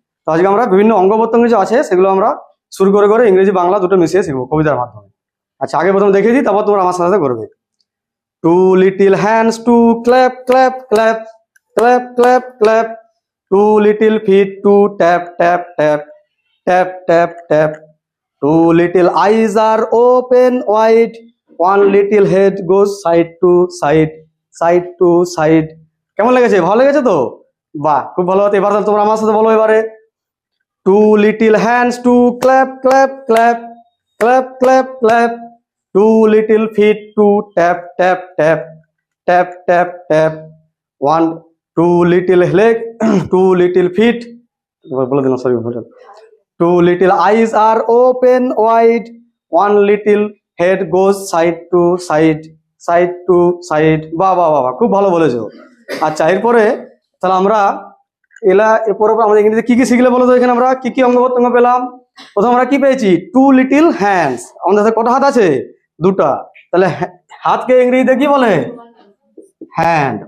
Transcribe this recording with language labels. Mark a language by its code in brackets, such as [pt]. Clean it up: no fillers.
[bn] তো আজকে আমরা বিভিন্ন অঙ্গ প্রত্যঙ্গ যে আছে সেগুলো আমরা শুরু করে করে ইংরেজি বাংলা দুটো মিশিয়ে শিখবো কবিতার মাধ্যমে। আচ্ছা, আগে প্রথমে দেখিয়ে দিই, তারপর তোমরা আমার সাথে সাথে করবে। [en] two little hands to clap clap [bn] clap, clap clap clap. [en] Two little feet to tap tap tap, tap tap tap. Two little eyes are open wide, one little head goes side to side, side to side. [bn] কেমন লেগেছে? ভালো লেগেছে তো? বাহ, খুব ভালো। হতো এবার তোমরা আমার সাথে বলো এবারে। [en] Two little hands to clap clap clap, clap clap clap. Two little feet to tap tap tap, tap tap tap. One, two little leg, two little feet. [bn] বলে দিলাম, sorry. [en] Two little eyes are open wide, one little head goes side to side, side to side. [bn] বাহ বাহ বাহ, খুব ভালো বলেছো। আচ্ছা, এরপরে তাহলে আমরা এরপরে আমাদের ইংরেজিতে কি কি শিখলে বলো তো? এখানে আমরা কি কি অঙ্গ প্রত্যঙ্গ পেলাম? প্রথম আমরা কি পেয়েছি? [en] Two little hands. [bn] আমাদের হাতে কটা হাত আছে? দুটা। তাহলে হাতকে ইংরেজিতে কি বলে? হ্যান্ড।